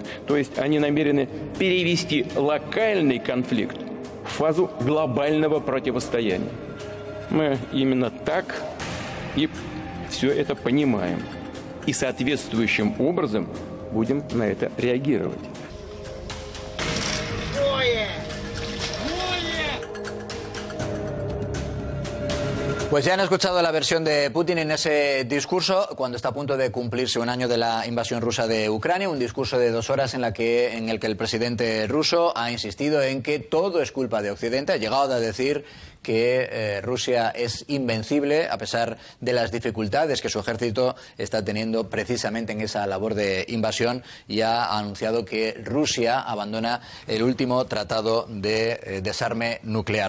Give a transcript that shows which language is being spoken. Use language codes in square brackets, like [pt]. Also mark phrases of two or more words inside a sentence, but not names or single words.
[ru] То есть они намерены перевести локальный конфликт в фазу глобального противостояния. Мы именно так и все это понимаем. И соответствующим образом будем на это реагировать. [es] Pues ya han escuchado la versión de Putin en ese discurso cuando está a punto de cumplirse un año de la invasión rusa de Ucrania, un discurso de 2 horas en el que el presidente ruso ha insistido en que todo es culpa de Occidente, ha llegado a decir que Rusia es invencible a pesar de las dificultades que su ejército está teniendo precisamente en esa labor de invasión, y ha anunciado que Rusia abandona el último tratado de desarme nuclear.